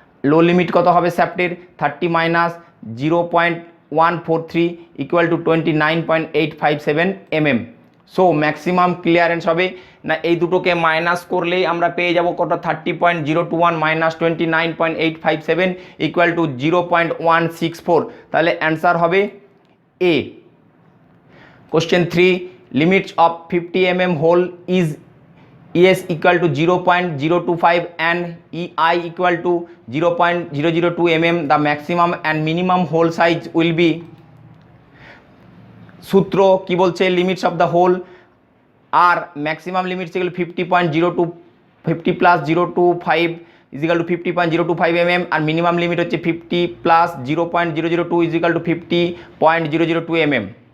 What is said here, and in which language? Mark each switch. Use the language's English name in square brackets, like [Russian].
[Bangla] লো limit কত হবে স্যাপ্টের, 30 minus 0.143 equal to 29.857 mm। So maximum clearance হবে না, এই দুটোকে মাইনাস করলেই আমরা পেয়ে যাব কত, 30.021 মাইনাস 29.857 ইকুয়াল টু 0.164। তাহলে অ্যান্সার হবে এ। [English] Question 3, limits of 50 mm hole is ES equal to 0.025 and EI equal to 0.002 mm. The maximum and minimum hole size will be, [Bangla] সূত্র কি বলছে, limits of the whole আর maximum limits এগুলো 50.02, 50 plus 025 is equal two 50.025 mm, আর minimum limit হচ্ছে 50 plus 0.002 is equal two 50.002 mm।